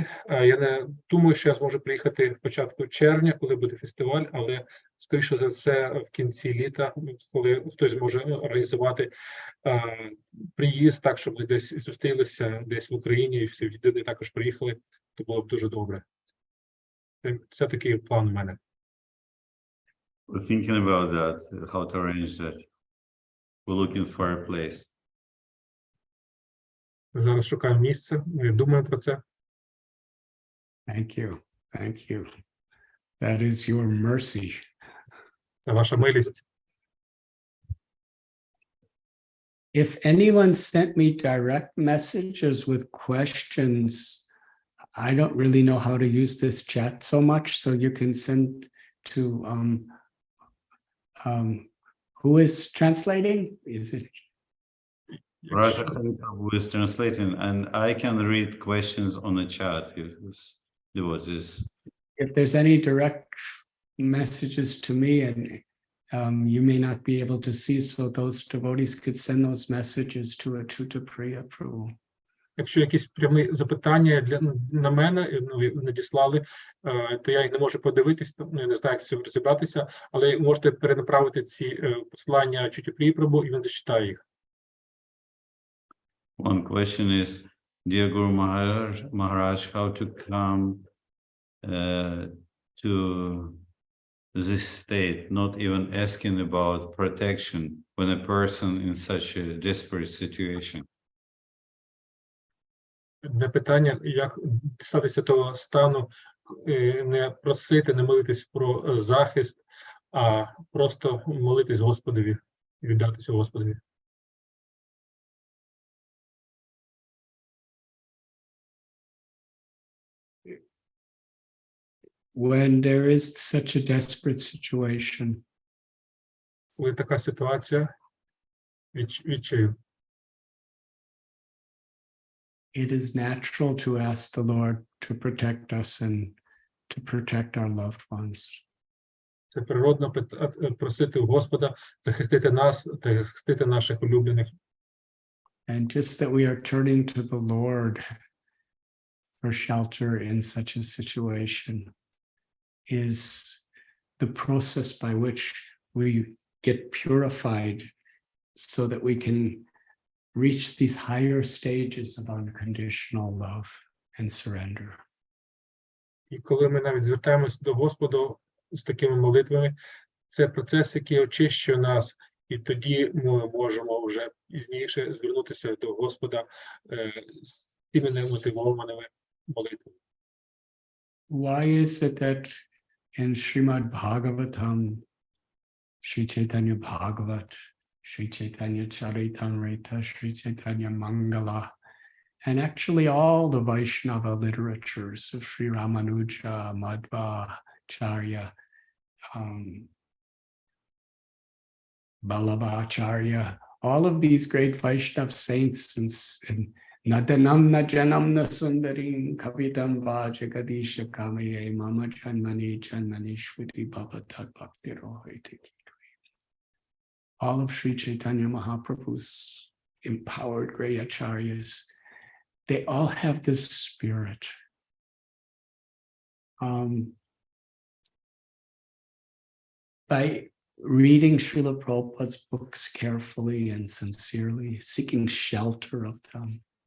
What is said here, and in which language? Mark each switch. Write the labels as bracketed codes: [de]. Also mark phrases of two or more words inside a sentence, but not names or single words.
[uk] Я не думаю, що я зможу приїхати в початку червня, коли буде фестиваль, але, скоріше за все, в кінці літа, коли хтось зможе організувати приїзд так, щоб ми десь зустрілися десь в Україні, і всі віддані також приїхали, то було б дуже добре. Це такий план у мене. [en] We're thinking about that, how to arrange that. We're looking for a place. [uk] Ми зараз шукаємо місце, ми думаємо про це. [en] Thank you. Thank you. That is your mercy. [uk] Це ваша милість. [en] If anyone sent me direct messages with questions, I don't really know how to use this chat so much, so you can send to who is translating? Is it? Radhakatha who is translating, and I can read questions on the chat if devotees. If there's any direct messages to me and you may not be able to see, so those devotees could send those messages to Achyuta Priya Prabhu. [uk] Якщо якісь прямі запитання на мене надіслали, то я їх не можу подивитись, я не знаю, як з цим розібратися, але можете перенаправити ці послання Ачюті Прії Прабу, і він зачитає їх. [en] One question is, dear Guru Maharaj, how to come to this state, not even asking about protection when a person in such a desperate situation? [uk] На питання, як дістатися того стану, не просити, не молитись про захист, а просто молитись Господові, віддатися Господові. [en] When there is such a desperate situation, [uk] Коли така ситуація, відчаю. [en] it is natural to ask the Lord to protect us and to protect our loved ones. [uk] Це природно просити у Господа захистити нас та захистити наших улюблених. [en] And just that we are turning to the Lord for shelter in such a situation is the process by which we get purified so that we can reach these higher stages of unconditional love and surrender. [uk] І коли ми навіть звертаємося до Господа з такими молитвами, це процес, який очищує нас, і тоді ми можемо вже пізніше звернутися до Господа з тими немотивованими молитвами. [en] Why is it that in Srimad Bhagavatam, Sri Chaitanya Bhagavat, Sri Chaitanya Charitamrita, Sri Chaitanya Mangala, and actually all the Vaishnava literatures of Sri Ramanuja, Madhva, Acharya, Ballabhacharya, all of these great Vaishnava saints and [sa] नधनं नजनं नसुन्दरीं कवितां वाजगदीश कामये मम जन्मनि जन्मनि श्वीति भवतात् भक्ति रोहिति. [en] All of Sri Chaitanya Mahaprabhu's empowered great acharyas, they all have this spirit. By reading Srila Prabhupada's books carefully and sincerely, seeking shelter of them,